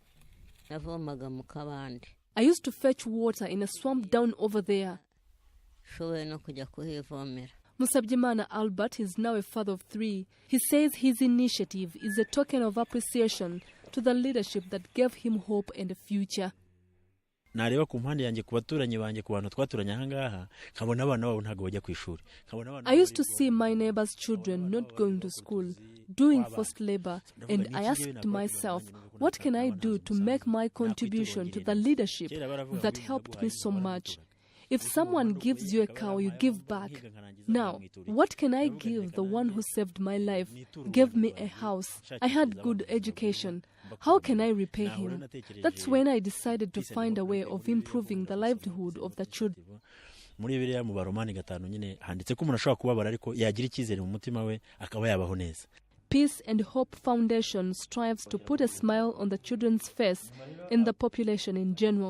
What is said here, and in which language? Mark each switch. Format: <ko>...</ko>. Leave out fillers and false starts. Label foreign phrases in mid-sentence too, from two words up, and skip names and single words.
<en>I used to fetch water in a swamp down over there. Musabyimana Albert is now a father of 3. He says his initiative is a token of appreciation to the leadership that gave him hope and a future.</en> <rw>nareba ku mpande yanjye ku baturanyi banjye ku bantu twaturanye ahangaha nkabona abana babo ntago bajya ku ishuri.</rw> <en>I used to see my neighbors' children not going to school, doing forced labor, and I asked myself, what can I do to make my contribution to the leadership that helped me so much? If someone gives you a cow, you give back. Now, what can I give the one who saved my life, gave me a house? I had good education. How can I repay him? That's when I decided to find a way of improving the livelihood of the children.</en> <rw>Muri Bibiliya mu Baromani 5 nyine handitse ko umuntu ashobora kubabara ariko yagira icyizere mu mutima we akaba yabaho neza.</rw> <en>Peace and Hope Foundation strives to put a smile on the children's face and the population in general.</en>